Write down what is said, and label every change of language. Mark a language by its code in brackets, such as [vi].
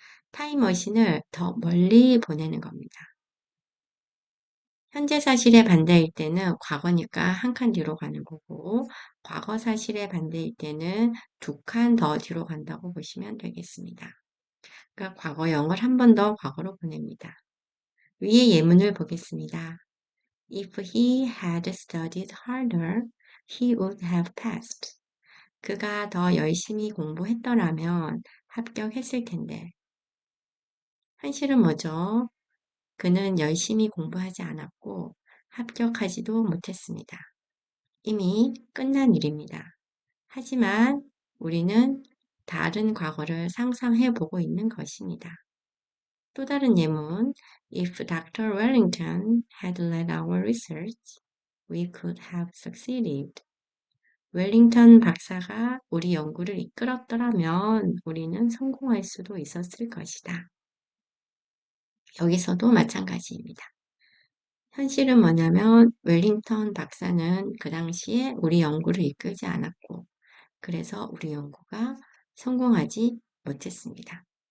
[ko] 타임머신을 더 멀리 보내는 겁니다. 현재 사실에 반대일 때는 과거니까 한 칸 뒤로 가는 거고, 과거 사실에 반대일 때는 두 칸 더 뒤로 간다고 보시면 되겠습니다. 그러니까 과거 0을 한 번 더 과거로 보냅니다. 위의 예문을 보겠습니다. [en] If he had studied harder, he would have passed. [ko] 그가 더 열심히 공부했더라면 합격했을 텐데. 현실은 뭐죠? 그는 열심히 공부하지 않았고 합격하지도 못했습니다. 이미 끝난 일입니다. 하지만 우리는 다른 과거를 상상해 보고 있는 것입니다. 또 다른 예문, [en] If Dr. Wellington had led our research, we could have succeeded. [ko] 웰링턴 박사가 우리 연구를 이끌었더라면 우리는 성공할 수도 있었을 것이다. 여기서도 마찬가지입니다. 현실은 뭐냐면 웰링턴 박사는 그 당시에 우리 연구를 이끌지 않았고 그래서 우리 연구가 성공하지 못했습니다.